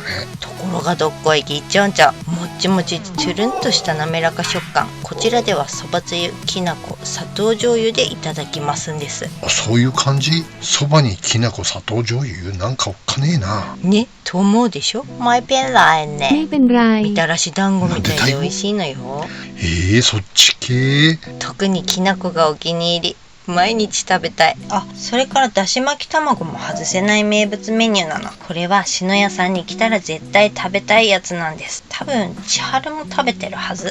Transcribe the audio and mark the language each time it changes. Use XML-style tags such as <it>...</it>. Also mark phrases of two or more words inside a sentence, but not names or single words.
<ja>ところがどっこいぎっちょんちょ、もっちもちつるんとした滑らか食感。こちらではそばつゆ、きな粉、砂糖醤油でいただきますんです。そういう感じ？そばにきな粉、砂糖醤油なんかおっかねえな。ね、と思うでしょ。</ja> <th>ไม่เป็นไรね。 ไม่เป็นไร。</th> <ja>みたらし団子みたいで美味しいのよ。そっち系？特にきな粉がお気に入り。毎日食べたい。あ、それからだし巻き卵も外せない名物メニューなの。これは篠屋さんに来たら絶対食べたいやつなんです。多分千春も食べてるはず。</ja>